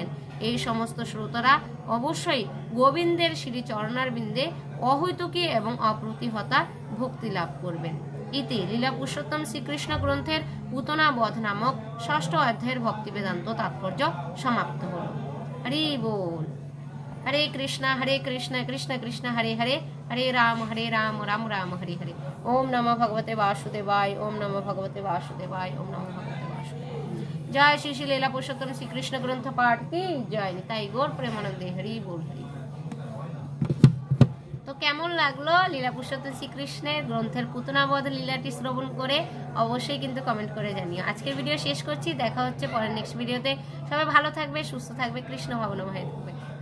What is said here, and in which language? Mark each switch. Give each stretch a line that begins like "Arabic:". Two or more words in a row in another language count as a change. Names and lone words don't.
Bangla: এই সমস্ত শ্রোতারা অবশ্যই গোবিন্দের শ্রী চরণারবিন্দে অহৈতুকী এবং অপ্রতিহতা ভক্তি লাভ করবেন। ইতি লীলা পুরুষোত্তম শ্রীকৃষ্ণ গ্রন্থের পুতনা বধ নামক ৬ষ্ঠ অধ্যায়ের ভক্তি বেদান্ত তাৎপর্য সমাপ্ত হল। হরি বল। হরে কৃষ্ণ কৃষ্ণ কৃষ্ণ হরে হরে, হরে রাম রাম রাম হরে হরে।
Sanskrit: ওম নমো ভগবতে বাসুদেবায়, ওম নমো ভগবতে বাসুদেবায়, ওম নমো ভগবতে বাসুদেবায়।
Bangla: জয় শ্রী শ্রী লীলা পুরুষোত্তম শ্রীকৃষ্ণ গ্রন্থ পাঠ কি জয়। নিতাই গৌর প্রেমানন্দে। হরি বল। হরি। তো কেমন লাগলো লীলা পুরুষোত্তম শ্রীকৃষ্ণের গ্রন্থের পুতনাবধ লীলাটি শ্রবণ করে অবশ্যই কিন্তু কমেন্ট করে জানিও। আজকের ভিডিও শেষ করছি, দেখা হচ্ছে পরের
English: next videote.
Bangla: সবাই ভালো থাকবে, সুস্থ থাকবে, কৃষ্ণ ভাবনাময় থাকবে।